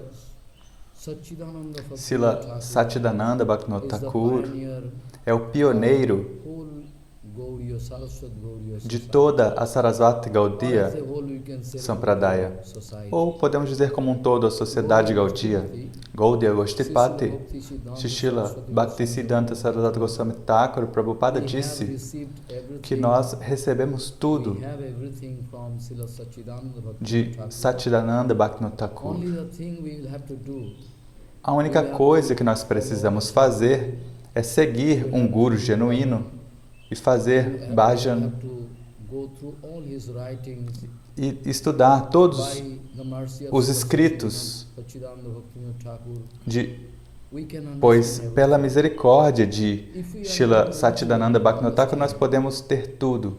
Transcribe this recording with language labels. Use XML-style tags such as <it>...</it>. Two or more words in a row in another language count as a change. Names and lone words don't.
<pt>Srila Satchidananda Bhaktivinoda Thakur é o pioneiro de toda a Sarasvati Gaudiya Sampradaya, ou podemos dizer como um todo a sociedade Gaudiya. Gaudiya Goshtipati, Srila Bhaktisiddhanta Sarasvati Goswami Thakur Prabhupada disse que nós recebemos tudo de Satchidananda Bhaktivinoda Thakur. A única coisa que nós precisamos fazer é seguir um guru genuíno e fazer bhajan e estudar todos os escritos, pois pela misericórdia de Srila Satchidananda Bhaktivinoda Thakur nós podemos ter tudo.</pt>